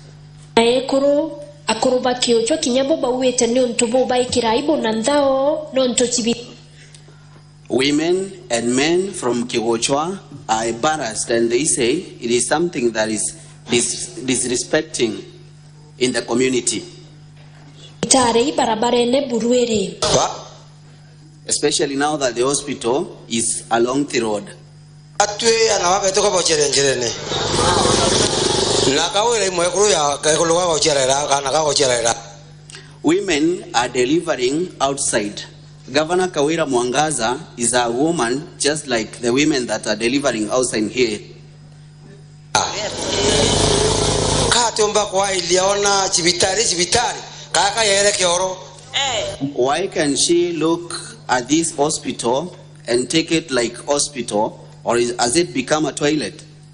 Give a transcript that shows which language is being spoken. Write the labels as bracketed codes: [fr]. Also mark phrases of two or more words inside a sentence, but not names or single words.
[en] Women and men from Kiwochwa are embarrassed, and they say it is something that is disrespecting in the community. Especially now that the hospital is along the road. [mer] atwe anawabe to ko chere njirene na Kawira imwe kuru ya ko luwa ko cherera kana ko cherera. [en] Women are delivering outside. Governor Kawira Mwangaza is a woman just like the women that are delivering outside here. Why can she look at this hospital and take it like hospital, or has it become a toilet?